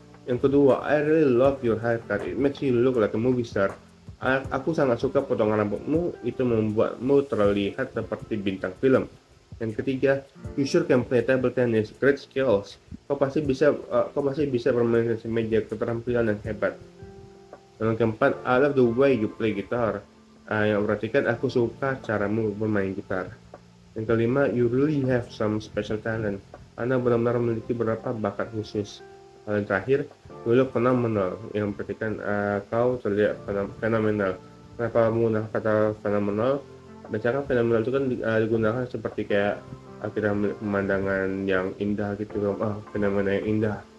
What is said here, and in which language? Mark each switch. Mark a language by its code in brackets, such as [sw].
[id] Yang kedua, [en] I really love your haircut, it makes you look like a movie star. [id] Aku sangat suka potongan rambutmu, itu membuatmu terlihat seperti bintang film. Yang ketiga, [en] you sure can play table tennis, great skills. [id] Kau pasti bisa bermain tenis meja, keterampilan yang hebat. Yang keempat, [en] I love the way you play guitar. [id] Yang berarti kan aku suka caramu bermain gitar. Yang kelima, [en] you really have some special talent. [id] Anda benar-benar memiliki beberapa bakat khusus. Yang terakhir, [en] you look phenomenal, [id] yang berarti kan kau terlihat fenomenal. Kenapa menggunakan kata fenomenal? Biasanya fenomenal itu kan digunakan seperti kayak kita melihat pemandangan yang indah gitu, fenomena yang indah.